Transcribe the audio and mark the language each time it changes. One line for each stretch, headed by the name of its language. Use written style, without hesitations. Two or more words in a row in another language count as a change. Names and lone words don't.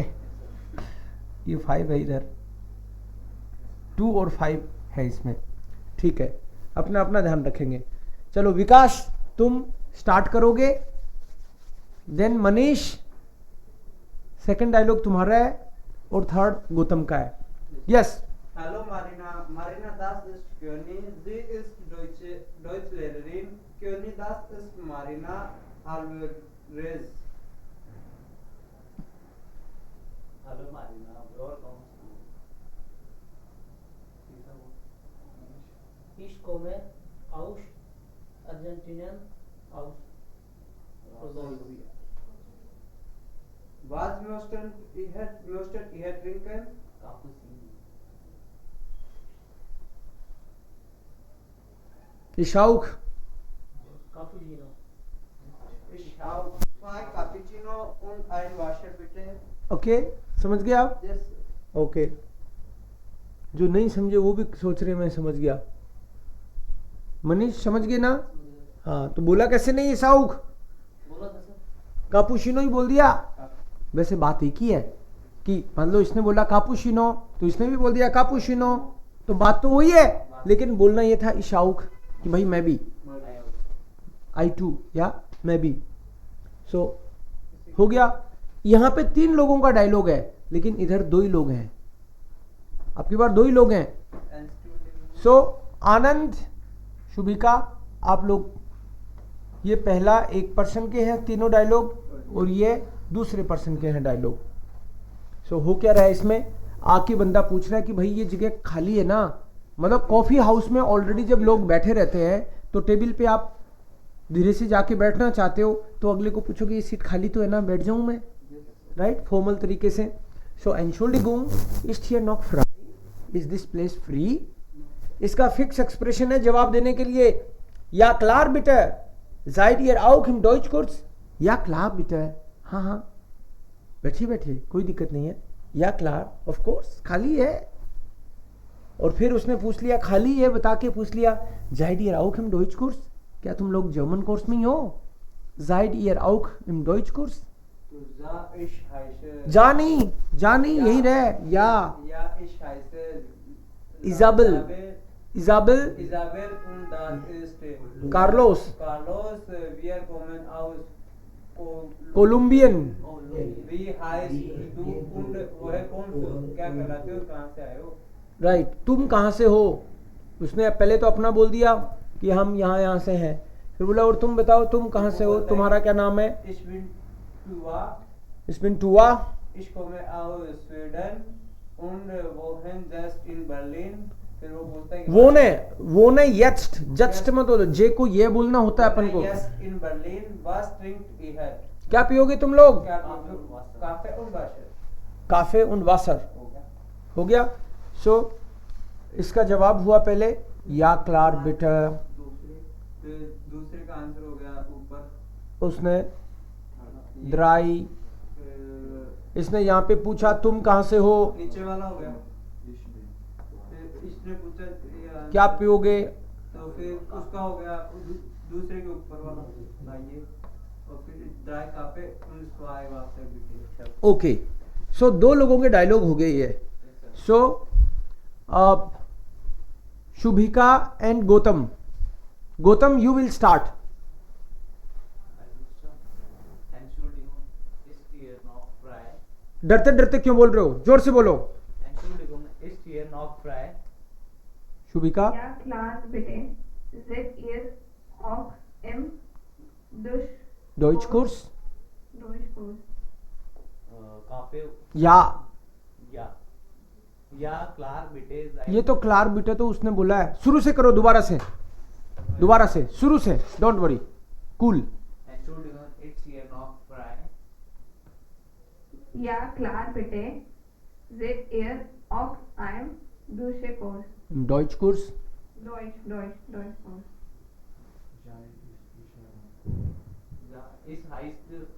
Hindi: ये 5 है इधर 2 और 5 है इसमें ठीक है। अपना अपना ध्यान रखेंगे। चलो विकास तुम स्टार्ट करोगे देन मनीष
English: second dialogue
Hindi: तुम्हारा है और थर्ड गौतम का है। यस
German: Hallo Marina, Marina, das ist Köni, sie ist Deutschlehrerin. Köni, das ist Marina Alvarez.
Hindi: हेलो मारीना और कौन
German: Ich komme aus Argentinien, aus Rosario. Was möchtet ihr trinken? Cappuccino. ich auch Cappuccino. Ich auch 2 Cappuccino und ein Wasser bitte.
Hindi: ओके समझ गए आप। Yes. ओके जो नहीं समझे वो भी सोच रहे मैं समझ गया। मनीष समझ गए ना। हाँ तो बोला कैसे नहीं इशाउक बोला था सर। कापुशिनो ही बोल दिया। वैसे बात एक ही है कि मान लो इसने बोला कापुशिनो तो इसने भी बोल दिया कापुशिनो तो बात तो वही है। लेकिन बोलना ये था
German: ich auch
Hindi: कि भाई मैं भी
English: I too
Hindi: या मैं भी। सो हो गया। यहाँ पे 3 लोगों का डायलॉग है लेकिन इधर 2 ही लोग हैं। आपकी बार 2 ही लोग हैं।
English: And student.
Hindi: सो आनंद शुभिका आप लोग ये पहला एक पर्सन के हैं तीनों डायलॉग और ये दूसरे पर्सन के हैं डायलॉग। सो हो क्या रहा है इसमें आके बंदा पूछ रहा है कि भाई ये जगह खाली है ना। मतलब कॉफी हाउस में ऑलरेडी जब लोग बैठे रहते हैं तो टेबल पे आप धीरे से जाके बैठना चाहते हो तो अगले को पूछोगे ये सीट खाली तो है ना बैठ जाऊं मैं
English: right formal
Hindi: तरीके से।
German: सो Entschuldigung ist hier noch frei
English: is this place free.
Hindi: इसका
English: fix expression
Hindi: है जवाब देने के लिए
German: Ja klar bitte seid ihr auch im Deutschkurs Ja klar bitte
Hindi: हाँ हाँ बैठिए बैठिए कोई दिक्कत नहीं है
German: Ja klar
English: of course
Hindi: खाली है। और फिर उसने पूछ लिया खाली है बता के पूछ लिया
German: seid ihr auch im Deutschkurs
Hindi: क्या तुम लोग जर्मन कोर्स में ही हो।
German: seid ihr auch im Deutschkurs
Hindi: तो जा नहीं यही रहे या Isabel
German: und das ist Carlos Carlos, wir kommen aus कोलंबियन wie heißt du und woher kommst du?
Hindi: क्या कहलाते हो, कहाँ से आए हो? राइट तुम कहाँ से हो। उसने पहले तो अपना बोल दिया कि हम यहाँ से हैं, फिर बोला और तुम बताओ तुम कहाँ से हो, तुम्हारा क्या नाम है।
German: Ich bin Tua Ich komme aus Schweden und wohne just in Berlin।
Hindi: फिर वो बोलता है कि वो ने जस्ट मत बोलो, जे को ये बोलना होता है अपन को।
German: Just in Berlin, was trinkt ihr?
Hindi: क्या पियोगे तुम लोग।
German: क्या काफे und Wasser Kaffee und Wasser
Hindi: हो गया। हो गया। सो इसका जवाब हुआ पहले
German: Ja klar bitte,
Hindi: दूसरे का आंसर हो गया ऊपर उसने ड्राई, इसने यहाँ पे पूछा तुम कहाँ से हो, नीचे वाला हो गया। इसने पूछा क्या पियोगे, तो फिर उसका हो गया दूसरे के ऊपर वाला लाइए, और फिर
German: Drei Kaffee und zwei Wasser bitte.
Hindi: ओके। सो दो लोगों के डायलॉग हो गए ये। सो
English: Shubhika and Gautam you will start.
German: Entschuldigung, ist hier noch frei?
Hindi: डरते डरते क्यों बोल रहे हो, जोर से बोलो।
German: Entschuldigung, ist hier noch frei? शुभिका Ja, klar, bitte. Seid ihr auch im Deutschkurs Deutschkurs? Kaffee? या Ja, klar, bitte.
Hindi: ये तो
German: klar bitte
Hindi: तो उसने बोला है। शुरू से करो, दोबारा से शुरू से,
English: don't worry,
Hindi: कूल।
German: Entschuldigung, ist hier noch frei? Ja, klar, bitte. Seid ihr auch im Deutschkurs? Deutschkurs Deutschkurs. Ja, es heißt